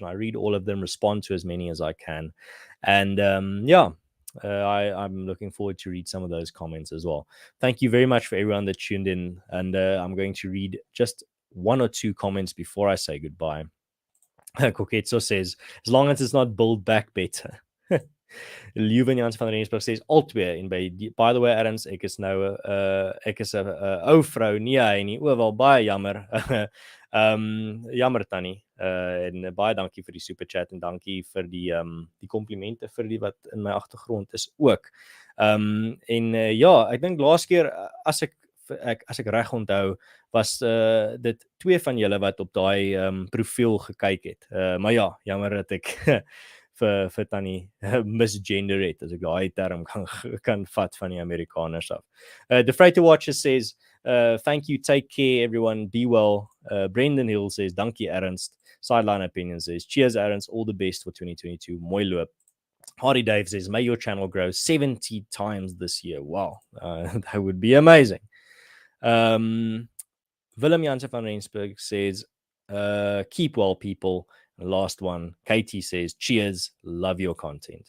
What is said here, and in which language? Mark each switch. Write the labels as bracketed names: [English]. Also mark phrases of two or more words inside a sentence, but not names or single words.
[English] I read all of them, respond to as many as I can, and I'm looking forward to read some of those comments as well. Thank you very much for everyone that tuned in, and I'm going to read just one or two comments before I say goodbye. Koketso says, as long as it's not build back better. [Afrikaans] Leuven Jans van Rensburg says altwee en [English] by the way [Afrikaans] Erns ek is nou ek is 'n ou vrou nie hy nie wel baie jammer. Jammer tannie en baie dankie vir die super chat en dankie vir die komplimente vir die wat in my agtergrond is ook. Ja, ek dink laas keer as ek reg onthou was dit twee van julle wat op daai profiel gekyk het. Maar ja, jammer dat ek vir Tannie misgender het, as ek daai term kan vat van die Amerikaners af. [English] The Freighter Watcher says, thank you, take care everyone, be well. Brendan Hill says, dankie Ernst. Sideline Opinion says, cheers Ernst, all the best for 2022, [Afrikaans] mooi loop. [English] Hardy Dave says, may your channel grow 70 times this year. Wow, that would be amazing. Willem Jansen van Rensburg says, keep well people. Last one, Katie says, cheers, love your content.